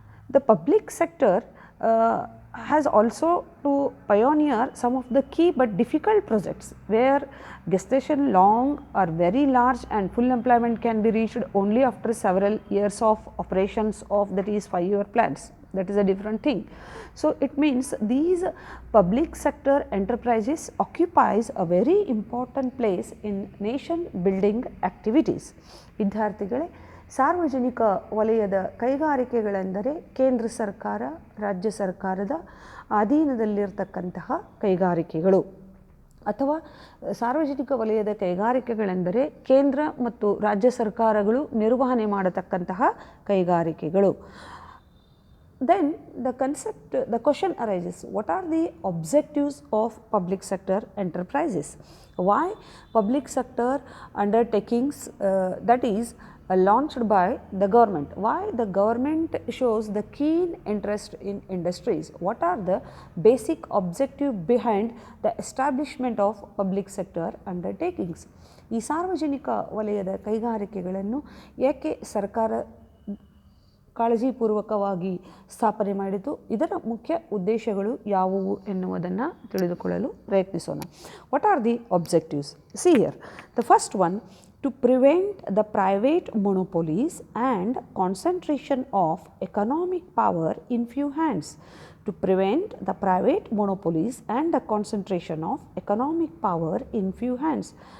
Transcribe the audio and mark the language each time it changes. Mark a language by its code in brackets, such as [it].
[en] The public sector has also to pioneer some of the key but difficult projects where gestation long or very large and full employment can be reached only after several years of operations of, that is 5-year plans. That is a different thing. So, it means these public sector enterprises occupies a very important place in nation building activities. [kn] ವಿದ್ಯಾರ್ಥಿಗಳೇ, ಸಾರ್ವಜನಿಕ ವಲಯದ ಕೈಗಾರಿಕೆಗಳೆಂದರೆ ಕೇಂದ್ರ ಸರ್ಕಾರ, ರಾಜ್ಯ ಸರ್ಕಾರದ ಅಧೀನದಲ್ಲಿರತಕ್ಕಂತಹ ಕೈಗಾರಿಕೆಗಳು, ಅಥವಾ ಸಾರ್ವಜನಿಕ ವಲಯದ ಕೈಗಾರಿಕೆಗಳೆಂದರೆ ಕೇಂದ್ರ ಮತ್ತು ರಾಜ್ಯ ಸರ್ಕಾರಗಳು ನಿರ್ವಹಣೆ ಮಾಡತಕ್ಕಂತಹ ಕೈಗಾರಿಕೆಗಳು. [en] Then the question arises, what are the objectives of public sector enterprises? Why public sector undertakings that is launched by the government? Why the government shows the keen interest in industries? What are the basic objective behind the establishment of public sector undertakings? [kn] ಈ ಸಾರ್ವಜನಿಕ ವಲಯದ ಕೈಗಾರಿಕೆಗಳನ್ನು ಏಕೆ ಸರ್ಕಾರ ಕಾಳಜಿಪೂರ್ವಕವಾಗಿ ಸ್ಥಾಪನೆ ಮಾಡಿತು, ಇದರ ಮುಖ್ಯ ಉದ್ದೇಶಗಳು ಯಾವುವು ಎನ್ನುವುದನ್ನು ತಿಳಿದುಕೊಳ್ಳಲು ಪ್ರಯತ್ನಿಸೋಣ. [en] What are the objectives? See here, the first one, to prevent the private monopolies and concentration of economic power in few hands. To prevent the private monopolies and the concentration of economic power in few hands.